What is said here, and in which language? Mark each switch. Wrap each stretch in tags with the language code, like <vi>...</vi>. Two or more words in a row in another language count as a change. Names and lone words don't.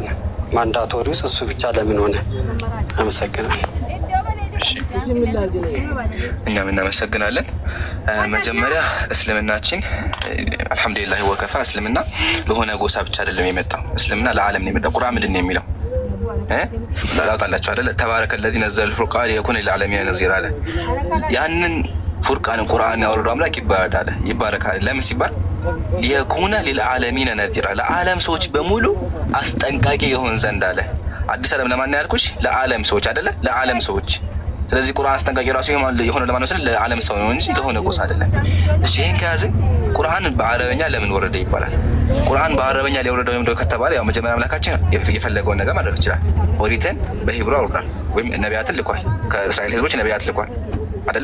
<am>ማንዳቶሪውስ እሱ ብቻ ለምን ሆነ? አመሰግናለሁ። እኛም እናመሰግናለን። መጀመሪያ እስልምናችን</am> <ar>الحمد لله وكفى</ar> <am>እስልምና ለሆነ ጎሳ ብቻ አይደለም የመጣው። እስልምና ለዓለም ነው የመጣው። ቁርአን ምንድን ነው የሚለው? ላውጣላችሁ አይደለ?</am> <ar>تبارك الذي نزل الفرقان ليكون للعالمين نذيرا</ar> <am>አለ። ያንን ፉርቃን ቁርአን ያወረደው አምላክ ይባረካል። ለምን ሲባል</am> <ar>ليكون للعالمين نذيرا</ar> <am>ለዓለም ሰዎች በሙሉ አስጠንቃቂ ይሆን ዘንድ አለ። አዲስ ዓለም ለማን ያልኩሽ? ለዓለም ሰዎች አይደለ? ለዓለም ሰዎች። ስለዚህ ቁርአን አስጠንቃቂ ራሱ የሆነ ለማን ነው? ለዓለም ሰው ነው እንጂ ለሆነ ጎሳ አይደለም። እሺ ይሄን ከያዝን ቁርአን በአረበኛ ለምን ወረደ ይባላል? ቁርአን በአረበኛ ሊወረደ ወይም ከተባለ ያው መጀመሪያ አምላካችን የፈለገውን ነገር ማድረግ ይችላል። ኦሪትን በሂብሩ አውርዷል ወይም ነቢያትን ልኳል። ከእስራኤል ህዝቦች ነቢያት ልኳል አይደለ?</am>